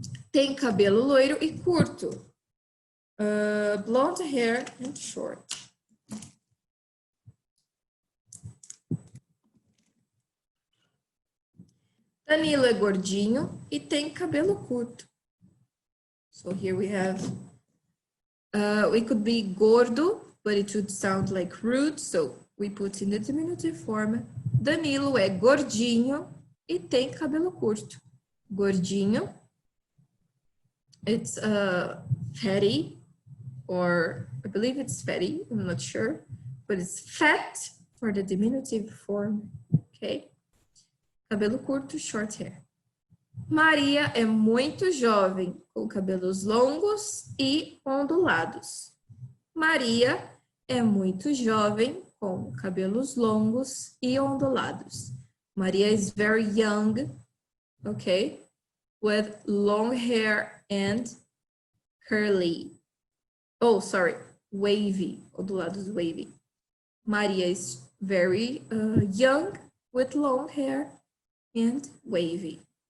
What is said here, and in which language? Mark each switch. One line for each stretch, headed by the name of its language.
Portuguese: Tem cabelo loiro e curto.
English: Blonde hair and short.
Portuguese: Danilo é gordinho e tem cabelo curto.
English: So here we have, we could be gordo, but it would sound like rude. So we put in the diminutive form.
Portuguese: Danilo é gordinho e tem cabelo curto. Gordinho.
English: It's fatty, or I believe it's fatty, I'm not sure, but it's fat for the diminutive form, okay?
Portuguese: Cabelo curto,
English: short hair.
Portuguese: Maria é muito jovem, com cabelos longos e ondulados. Maria é muito jovem, com cabelos longos e ondulados.
English: Maria is very young, okay? With long hair and curly. Oh, sorry, wavy. Ondulados, wavy. Maria is very young with long hair and wavy.